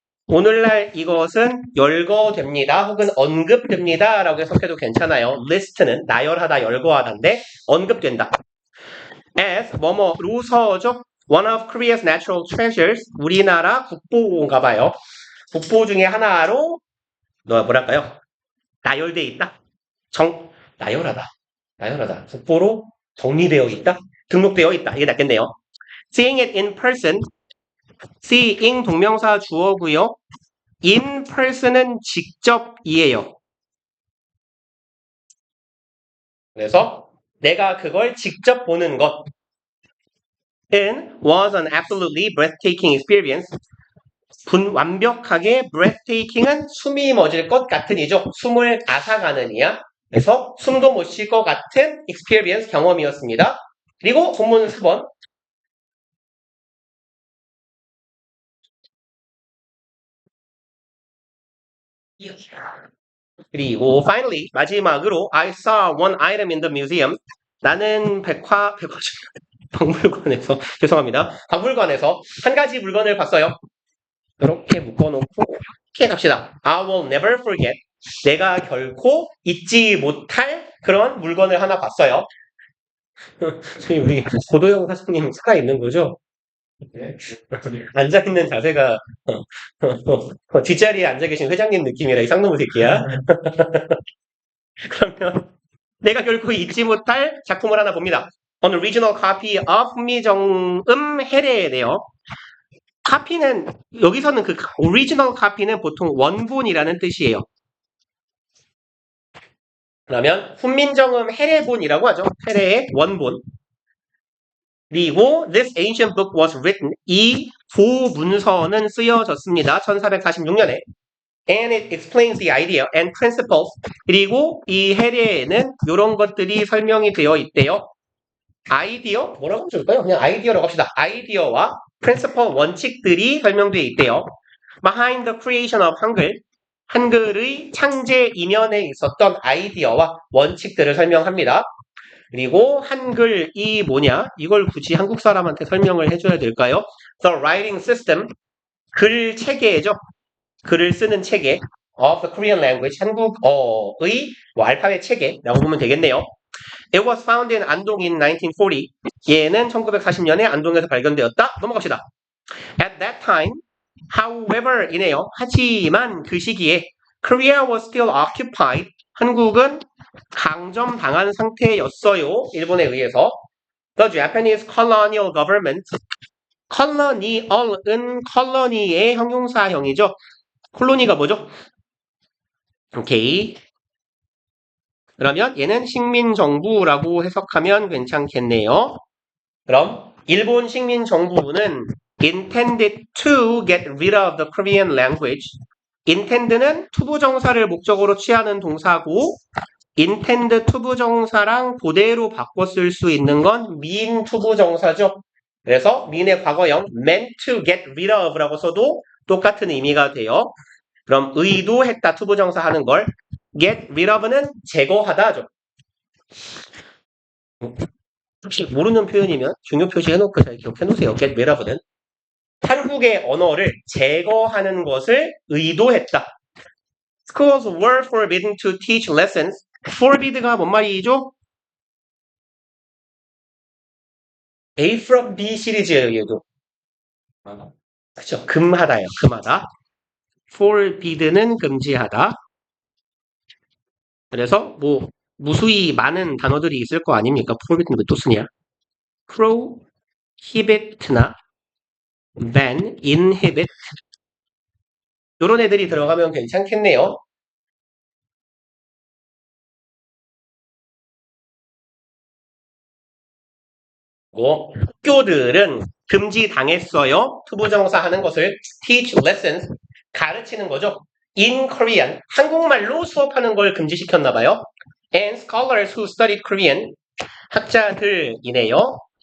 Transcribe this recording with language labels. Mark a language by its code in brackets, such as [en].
[ko] 오늘날 이것은 열거됩니다. 혹은 언급됩니다. 라고 해석해도 괜찮아요. list는 나열하다, 열거하다인데 언급된다. as 뭐뭐로서죠. [en] one of Korea's natural treasures. [ko] 우리나라 국보인가 봐요. 국보 중에 하나로 뭐랄까요? 나열돼 있다. 나열하다. 나열하다. 국보로 정리되어 있다. 등록되어 있다. 이게 낫겠네요. [en] seeing it in person. [ko] seeing 동명사 주어고요. in person은 직접이에요. 그래서 내가 그걸 직접 보는 것은 [en] was an absolutely breathtaking experience. [ko] 완벽하게 breathtaking은 숨이 멎을 것 같은이죠. 숨을 앗아가는 이야. 그래서 숨도 못 쉴 것 같은 experience 경험이었습니다. 그리고 본문 4번. 그리고 [en] finally [ko] 마지막으로 [en] I saw one item in the museum. [ko] 나는 박물관에서 죄송합니다. 박물관에서 한 가지 물건을 봤어요. 이렇게 묶어놓고 이렇게 갑시다. [en] I will never forget. [ko] 내가 결코 잊지 못할 그런 물건을 하나 봤어요. 지금 우리 고도영 사장님 살아있는 거죠? 앉아있는 자세가 뒷자리에 앉아 계신 회장님 느낌이라 이 쌍놈의 새끼야. 그러면 내가 결코 잊지 못할 작품을 하나 봅니다. [en] An original copy of 훈미정음 해례네요. [ko] 카피는 여기서는 그 오리지널 카피는 보통 원본이라는 뜻이에요. 그러면 훈민정음 해례본이라고 하죠. 해례의 원본. 그리고 [en] this ancient book was written. [ko] 이 고문서는 쓰여졌습니다. 1446년에. [en] And it explains the idea and principles. [ko] 그리고 이 해례에는 이런 것들이 설명이 되어 있대요. 아이디어? 뭐라고 줄까요? 그냥 아이디어라고 합시다. 아이디어와 principle 원칙들이 설명되어 있대요. [en] Behind the creation of 한글. [ko] 한글의 창제 이면에 있었던 아이디어와 원칙들을 설명합니다. 그리고 한글이 뭐냐? 이걸 굳이 한국 사람한테 설명을 해줘야 될까요? [en] The writing system. [ko] 글 체계죠. 글을 쓰는 체계. [en] Of the Korean language. [ko] 한국어의 알파벳 체계라고 보면 되겠네요. [en] It was found in 안동 in 1940. [ko] 얘는 1940년에 안동에서 발견되었다. 넘어갑시다. [en] At that time, however [ko] 이네요. 하지만 그 시기에 [en] Korea was still occupied. [ko] 한국은 강점당한 상태였어요. 일본에 의해서. [en] The Japanese colonial government. [ko] colonial은 컬러니의 형용사형이죠. 콜로니가 뭐죠? 오케이. 그러면 얘는 식민정부라고 해석하면 괜찮겠네요. 그럼 일본 식민정부는 [en] intended to get rid of the Korean language. [ko] intend는 투부정사를 목적으로 취하는 동사고 intend 투부정사랑 그대로 바꿔 쓸 수 있는 건 mean 투부정사죠. 그래서 mean의 과거형 meant to get rid of라고 써도 똑같은 의미가 돼요. 그럼 의도했다 투부정사 하는 걸 get rid of는 제거하다죠. 혹시 모르는 표현이면 중요 표시해놓고 잘 기억해놓으세요. get rid of는 한국의 언어를 제거하는 것을 의도했다. [en] Schools were forbidden to teach lessons. [ko] forbid가 뭔 말이죠? A from B 시리즈예요, 얘도. 그렇죠. 금하다예요. 금하다. forbid는 금지하다. 그래서 뭐 무수히 많은 단어들이 있을 거 아닙니까? forbid는 왜 또 쓰냐? prohibit나 ban, inhibit 이런 애들이 들어가면 괜찮겠네요. 고 학교들은 금지당했어요. 투부정사 하는 것을 teach lessons 가르치는 거죠. [en] In Korean [ko] 한국말로 수업하는 걸 금지시켰나 봐요. [en] And scholars who studied Korean [ko] 학자들이네요.